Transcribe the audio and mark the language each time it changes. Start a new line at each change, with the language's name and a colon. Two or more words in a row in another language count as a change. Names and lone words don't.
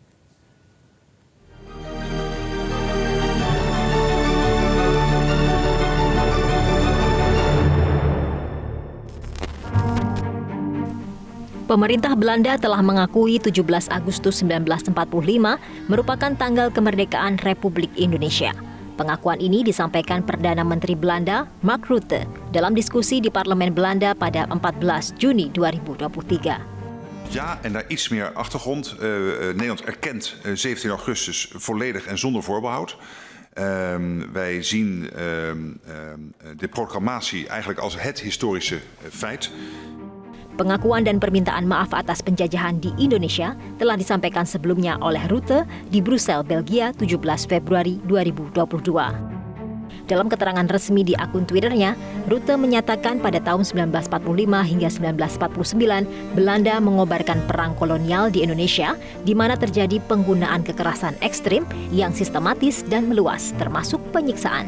Indonesian: Pemerintah Belanda telah mengakui 17 Agustus 1945 merupakan tanggal kemerdekaan Republik Indonesia. Pengakuan ini disampaikan Perdana Menteri Belanda, Mark Rutte, dalam diskusi di Parlemen Belanda pada 14 Juni 2023.
Dutch: Ja, en daar iets meer achtergrond. Nederland erkent 17 augustus volledig en zonder voorbehoud. Wij zien de proclamatie eigenlijk als het historische feit.
Indonesian: Pengakuan dan permintaan maaf atas penjajahan di Indonesia telah disampaikan sebelumnya oleh Rutte di Brussel, Belgia, 17 Februari 2022. Dalam keterangan resmi di akun Twitternya, Rutte menyatakan pada tahun 1945 hingga 1949, Belanda mengobarkan perang kolonial di Indonesia, di mana terjadi penggunaan kekerasan ekstrim yang sistematis dan meluas, termasuk penyiksaan.